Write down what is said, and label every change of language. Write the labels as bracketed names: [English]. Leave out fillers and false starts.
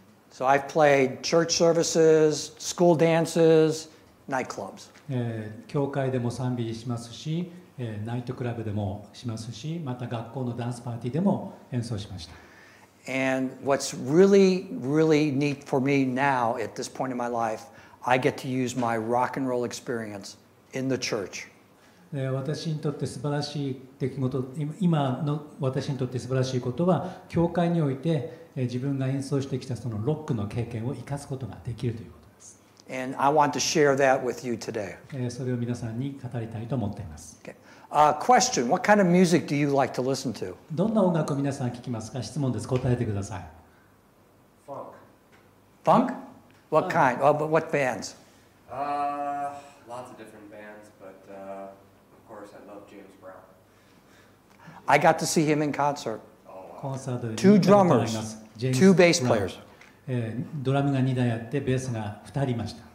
[English] So I've played church services, school dances, nightclubs. [Japanese] 教会でも賛美しますし、ナイトクラブでもしますし、また学校のダンスパーティーでも演奏しました。 [English] And what's really, really neat for me now at this point in my life, I get to use my rock and roll experience in the church. [Japanese] 私にとって素晴らしい出来事、今の私にとって素晴らしいことは、教会において自分が演奏してきたそのロックの経験を生かすことができるということです。 [English] And I want to share that with you today. [Japanese] それを皆さんに語りたいと思っています。 [English] Okay. Question: What kind of music do you like to listen to? [Japanese] どんな音楽を皆さん聴きますか？質問です。答えてください。 [English] Funk? What kind? What bands? Lots of different bands, but of course I love James Brown. I got to see him in concert. [Japanese] コンサートで [English] Two drummers, two bass players. [Japanese] ドラムが2台あってベースが2人いました。